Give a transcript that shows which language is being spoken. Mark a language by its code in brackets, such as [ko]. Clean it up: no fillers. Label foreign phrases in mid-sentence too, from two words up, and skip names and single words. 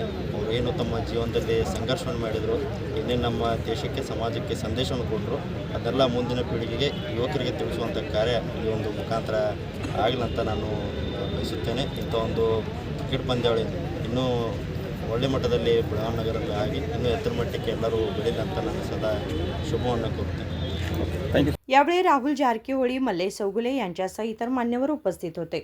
[kn] ಅವರು ಏನು ತಮ್ಮ ಜೀವನದಲ್ಲಿ ಸಂಘರ್ಷವನ್ನು ಮಾಡಿದರು, ಏನೇನು ನಮ್ಮ ದೇಶಕ್ಕೆ ಸಮಾಜಕ್ಕೆ ಸಂದೇಶವನ್ನು ಕೊಟ್ಟರು, ಅದೆಲ್ಲ ಮುಂದಿನ ಪೀಳಿಗೆಗೆ ಯುವಕರಿಗೆ ತಿಳಿಸುವಂಥ ಕಾರ್ಯ ಈ ಒಂದು ಮುಖಾಂತರ ಆಗಲಂತ ನಾನು ಬಯಸುತ್ತೇನೆ। ಇಂಥ ಒಂದು ಕ್ರಿಕೆಟ್ ಪಂದ್ಯಾವಳಿ ಇನ್ನೂ ಒಳ್ಳೆ ಮಟ್ಟದಲ್ಲಿ ಬೆಳಗಾವಿ ನಗರದಲ್ಲಿ ಆಗಿ ಇನ್ನೂ ಎತ್ತರ ಮಟ್ಟಕ್ಕೆ ಎಲ್ಲರೂ ಬೆಳೀಲಿ ಅಂತ ನಾನು ಸದಾ ಶುಭವನ್ನು ಕೋರುತ್ತೇನೆ। [mr] यावेळी राहुल जारकीहोळी, मल्लेश चौगुले यांच्यासह इतर मान्यवर उपस्थित होते।